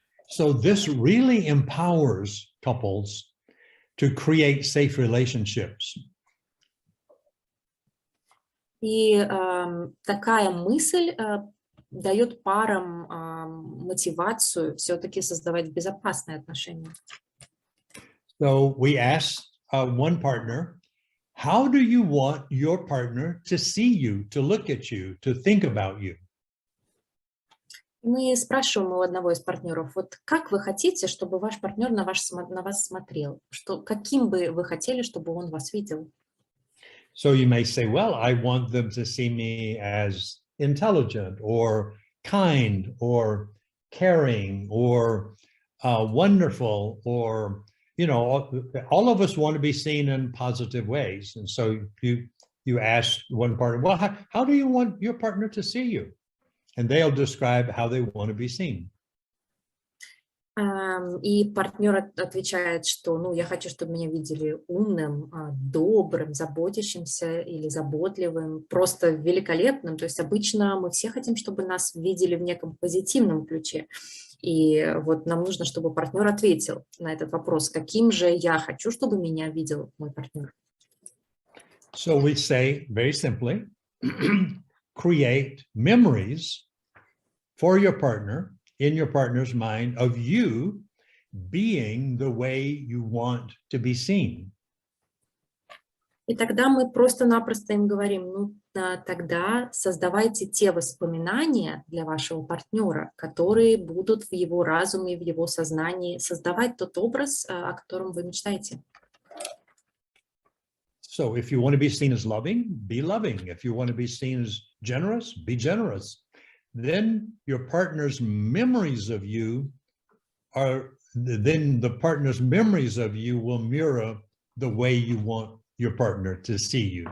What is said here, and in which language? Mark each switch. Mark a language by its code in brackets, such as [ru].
[en] So this really empowers couples to create safe relationships. [ru] И такая мысль дает парам мотивацию все-таки создавать безопасные отношения. [en] So we asked one partner, how do you want your partner to see you, to look at you, to think about you? [ru] Мы спрашиваем у одного из партнеров, вот как вы хотите, чтобы ваш партнер на вас смотрел? Каким бы вы хотели, чтобы он вас видел? [en] So you may say, well, I want them to see me as intelligent or kind or caring or wonderful, or, you know, all of us want to be seen in positive ways. And so you ask one partner, well, how do you want your partner to see you? And they'll describe how they want to be seen. [ru] И партнер отвечает, что, ну, я хочу, чтобы меня видели умным, добрым, заботящимся или заботливым, просто великолепным. То есть обычно мы все хотим, чтобы нас видели в неком позитивном ключе. И вот нам нужно, чтобы партнер ответил на этот вопрос, каким же я хочу, чтобы меня видел мой партнер. [en] So we say very simply, create memories for your partner, in your partner's mind, of you being the way you want to be seen. [ru] И тогда мы просто-напросто им говорим, ну, тогда создавайте те воспоминания для вашего партнера, которые будут в его разуме, в его сознании создавать тот образ, о котором вы мечтаете. [en] So if you want to be seen as loving, be loving. If you want to be seen as generous, be generous. Then your partner's memories of you then the partner's memories of you will mirror the way you want your partner to see you.